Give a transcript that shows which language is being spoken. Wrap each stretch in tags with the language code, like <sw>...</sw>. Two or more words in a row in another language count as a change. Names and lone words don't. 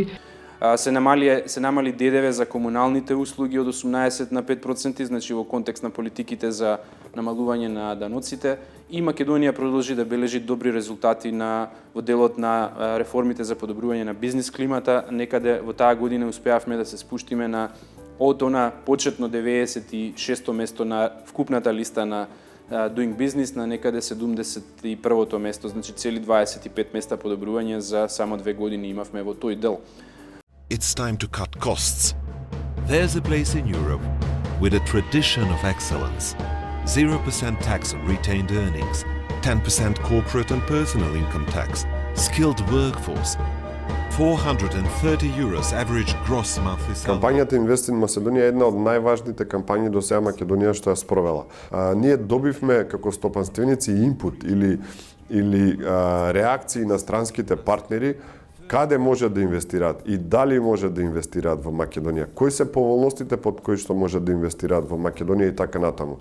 <mk>Се намали ДДВ за комуналните услуги од 18 на 5%, значи во контекст на политиките за намалување на даноците, и Македонија продолжи да бележи добри резултати во делот на реформите за подобрување на бизнис климата. Некаде во таа година успеавме да се спуштиме од она почетно 96-то место на вкупната листа на Doing Business на некаде 71-то место, значи цели 25 места подобрување за само 2 години имавме во тој дел.</mk> <en>It's time to cut costs. There's a place in Europe with a tradition of excellence. 0% tax on retained earnings, 10% corporate and personal income tax, skilled workforce, €430 average gross monthly salary.</en> <mk>Кампањата Invest in Macedоnia е една од најважните кампањи до сега Македонија што ја спровела. Ние добивме како стопанственици инпут или реакции на странските партнери каде може да инвестираат и дали може да инвестираат во Македонија. Кои се поволностите под кои што може да инвестираат во Македонија и така натаму.</mk>